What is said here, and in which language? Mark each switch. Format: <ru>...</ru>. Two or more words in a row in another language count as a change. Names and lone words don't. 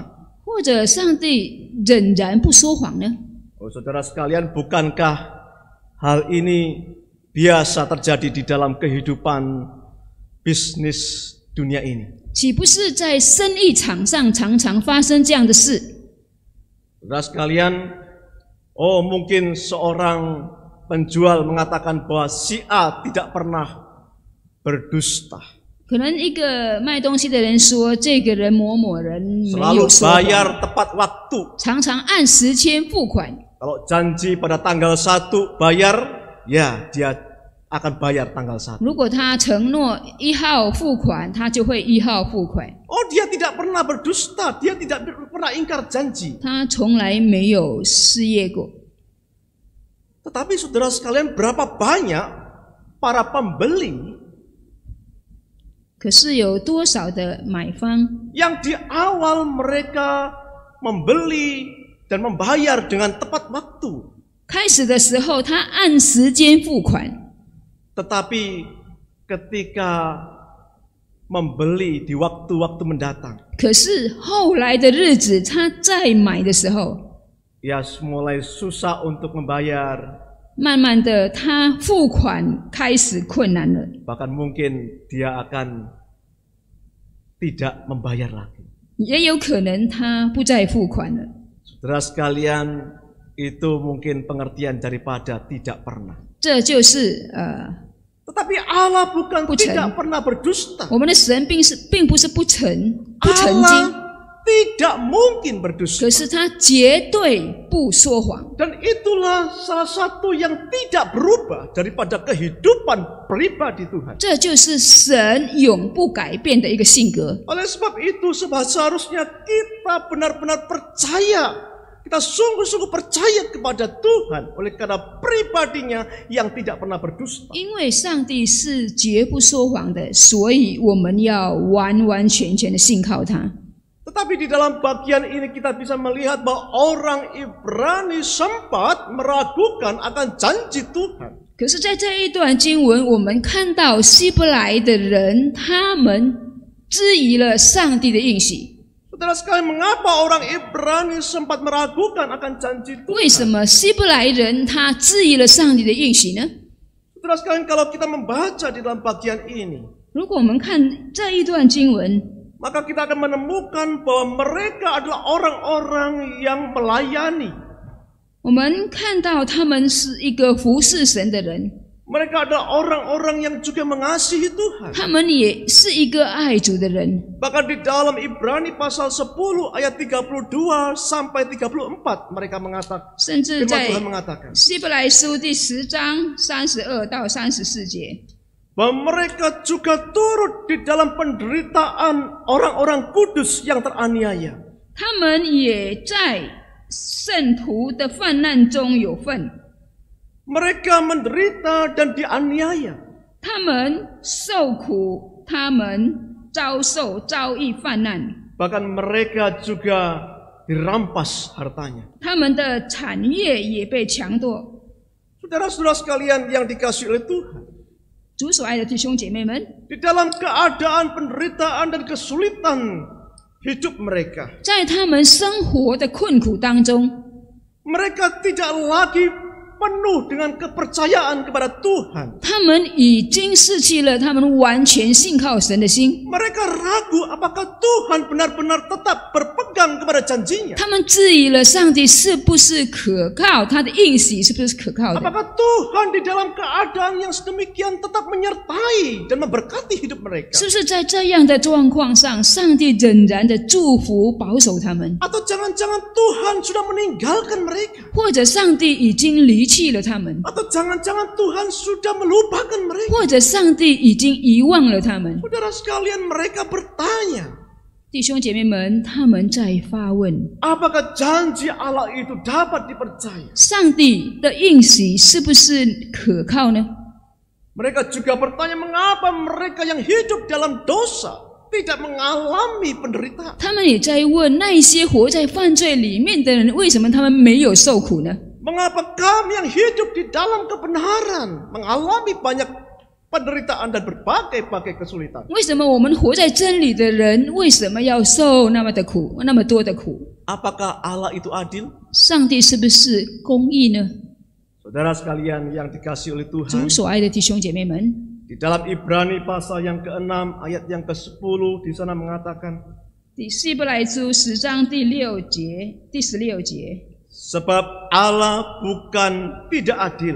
<zh>或者上帝仍然不说谎呢？</zh> <id>Oh, saudara sekalian, bukankah hal ini biasa terjadi di dalam kehidupan bisnis dunia ini?</id> <zh>岂不是在生意场上常常发生这样的事？</zh> <id>Saudara sekalian, oh mungkin seorang penjual mengatakan bahwa si A tidak pernah berdusta.</id> <zh>可能一个卖东西的人说，这个人某某人没</zh> <id>Selalu</id> <zh>有说谎，</zh> <id>bayar tepat waktu.</id> <zh>常常按时间付款。</zh> <id>Kalau janji pada tanggal 1 bayar, ya dia akan bayar tanggal 1.</id> <zh>如果他承诺1号付款，他就会1号付款。</zh> <id>Oh, dia tidak pernah berdusta, dia tidak pernah ingkar janji.</id> <zh>他从来没有失业过。</zh> <id>Tetapi saudara sekalian, berapa banyak para pembeli</id> <zh>可是有多少的买方，</zh> <id>yang di awal mereka membeli dan membayar dengan tepat waktu,</id> <zh>开始的时候他按时间付款，</zh> <id>tetapi ketika membeli di waktu-waktu mendatang,</id> <zh>可是后来的日子他再买的时候，</zh> <id>ya mulai susah untuk membayar,</id> <zh>慢慢的他付款开始困难了，</zh> <id>bahkan mungkin dia akan tidak membayar lagi.</id> <zh>也有可能他不再付款了。</zh> <id>Saudara sekalian, itu mungkin pengertian daripada tidak pernah.</id> <zh>这就是</zh> <id>Tetapi Allah bukan Bukan. tidak pernah berdusta.</id> <zh>我们的神并不是不曾经，</zh> <id>Allah tidak mungkin berdusta.</id> <zh>可是他绝对不说谎。</zh> <id>Dan itulah salah satu yang tidak berubah daripada kehidupan pribadi Tuhan.</id> <zh>这就是神永不改变的一个性格。</zh> <id>Oleh sebab itu seharusnya kita benar-benar percaya, kita sungguh-sungguh percaya kepada Tuhan oleh karena pribadinya yang tidak pernah berdusta.</id> <zh>因为上帝是绝不说谎的，所以我们要完完全全的信靠他。</zh> <id>Tetapi di dalam bagian ini kita bisa melihat bahwa orang Ibrani sempat meragukan akan janji Tuhan.</id> <zh>可是，在这一段经文，我们看到希伯来的人，他们质疑了上帝的应许。</zh> <id>Saudara sekalian, mengapa orang Ibrani sempat meragukan akan janji</id> <zh>为什</zh> <id>Tuhan?</id> <zh>么希伯来人他质疑了上帝的应许呢？</zh> <id>Saudara sekalian, kalau kita membaca di dalam bagian ini,</id> <zh>如果我们看这一段经文，</zh> <id>maka kita akan menemukan bahwa mereka adalah orang-orang yang melayani.</id> <zh>我们看到他们是一个服侍神的人，</zh> <id>Mereka adalah orang-orang yang juga mengasihi Tuhan.</id> <zh>他们也是一个爱主的人。</zh> <id>Bahkan di dalam Ibrani pasal 10 ayat 32 sampai 34 mereka mengatakan,</id> <zh>甚至</zh> <id>firman</id> <zh>在</zh> <id>Tuhan mengatakan</id> <zh>希伯来书第10章32到34节，</zh> <id>bahwa mereka juga turut di dalam penderitaan orang-orang kudus yang teraniaya.</id> <zh>他们也在圣徒的患难中有份，</zh> <id>Mereka menderita dan dianiaya.</id> <zh>他们受苦，他们遭遇患难，</zh> <id>Bahkan mereka juga dirampas hartanya.</id> <zh>他们的产业也被强夺。</zh> <id>Saudara-saudara sekalian yang dikasihi oleh Tuhan,</id> <zh>主所爱的弟兄姐妹们，</zh> <id>di dalam keadaan penderitaan dan kesulitan hidup mereka,</id> <zh>在他们生活的困苦当中，</zh> <id>mereka tidak lagi penuh dengan kepercayaan kepada Tuhan.</id> <zh>他们已经失去了他们完全信靠神的心。</zh> <id>Mereka ragu apakah Tuhan benar-benar tetap berpegang kepada janjinya.</id> <zh>他们质疑了上帝是不是可靠，他的应许是不是可靠的？</zh> <id>Apakah Tuhan di dalam keadaan yang sedemikian tetap menyertai dan memberkati hidup mereka?</id> <zh>是不是在这样的状况上，上帝仍然的祝福保守他们？</zh> <id>Atau jangan-jangan Tuhan sudah meninggalkan mereka?</id> <zh>或者上帝已经离弃了他们？</zh> <id>Atau jangan-jangan Tuhan sudah melupakan mereka?</id> <zh>或者上帝已经遗忘了他们？</zh> <id>Saudara sekalian, mereka bertanya,</id> <zh>弟兄姐妹们，他们在发问：</zh> <id>apakah janji Allah itu dapat dipercaya?</id> <zh>上帝的应许是不是可靠呢？</zh> <id>Mereka juga bertanya, mengapa mereka yang hidup dalam dosa tidak mengalami penderitaan?</id> <zh>他们也在问那一些活在犯罪里面的人，为什么他们没有受苦呢？</zh> <id>Mengapa kami yang hidup di dalam kebenaran mengalami banyak penderitaan dan berbagai-bagai kesulitan?</id> <zh>为什么我们活在真理的人，为什么要受那么多的苦？</zh> <id>Apakah Allah itu adil?</id> <zh>上帝是不是公义呢？</zh> <id>Saudara sekalian yang dikasihi oleh</id> <zh>主</zh> <id>Tuhan,</id> <zh>所爱的弟兄姐妹们，</zh> <id>di dalam Ibrani pasal yang ke-6 ayat yang ke-10 di sana mengatakan,</id> <zh>第希伯来书10章第16节，</zh> <id>sebab Allah bukan tidak adil,</id>